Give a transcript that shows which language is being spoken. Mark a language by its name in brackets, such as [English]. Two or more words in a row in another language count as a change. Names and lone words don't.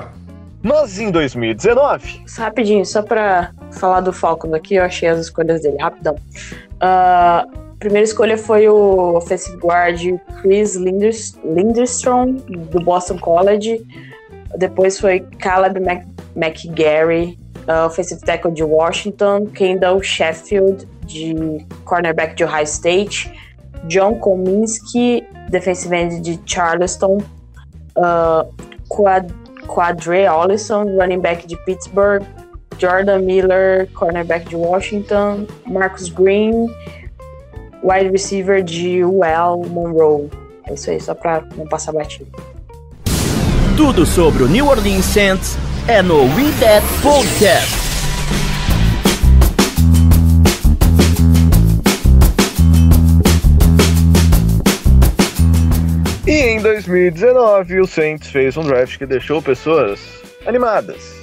[Portuguese] Mas em 2019... Rapidinho, só pra falar do Falcons aqui, eu achei as escolhas dele, rapidão. Primeira escolha foi o [English] offensive guard [Portuguese] Chris Lindstrom, do Boston College. Depois foi Caleb McGarry, [English] offensive tackle [Portuguese] de Washington. Kendall Sheffield, de cornerback de Ohio State. John Kominski, [English] defensive end [Portuguese] de Charleston. Quadre Ollison, [English] running back [Portuguese] de Pittsburgh. Jordan Miller, cornerback de Washington. Marcus Green, [English] wide receiver [Portuguese] de UL Monroe. É isso aí, só pra não passar batido. Tudo sobre o New Orleans Saints é no We That Podcast. E em 2019 o Saints fez um draft que deixou pessoas animadas.